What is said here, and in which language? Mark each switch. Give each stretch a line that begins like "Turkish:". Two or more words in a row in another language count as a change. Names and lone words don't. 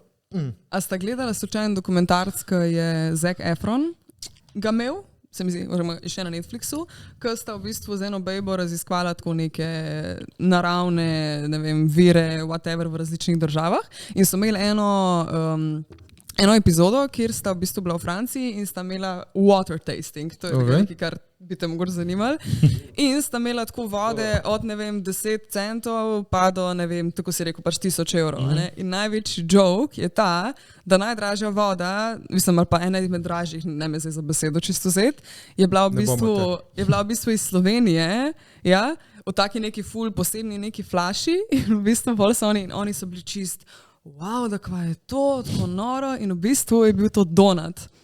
Slovenian: A sta gledala slučajen dokumentarc, ki je Zac Efron ga imel? Se mi zdi, oziroma še na Netflixu, ko sta v bistvu z eno bejbo raziskvala tako neke naravne, ne vem, vire, whatever v različnih državah in so imeli eno epizodo, kjer sta v bistvu bila v Franciji in sta imela
English: water tasting,
Slovenian: to je nekaj, kar bi te mogoče zanimali, in sta imela tako vode od, ne vem, 10 centov pa do, ne vem, tako si rekel, pač 1000 evrov. Ne? In največji joke je ta, da najdražja voda, mislim, ali pa ena izmed dražjih, ne me zdaj za besedo čisto zet, je bila v bistvu iz Slovenije, ja, v taki neki ful posebni neki flaši in v bistvu bolj so oni so bili čist, wow, da kva je to, tako noro in v bistvu je bil to donut.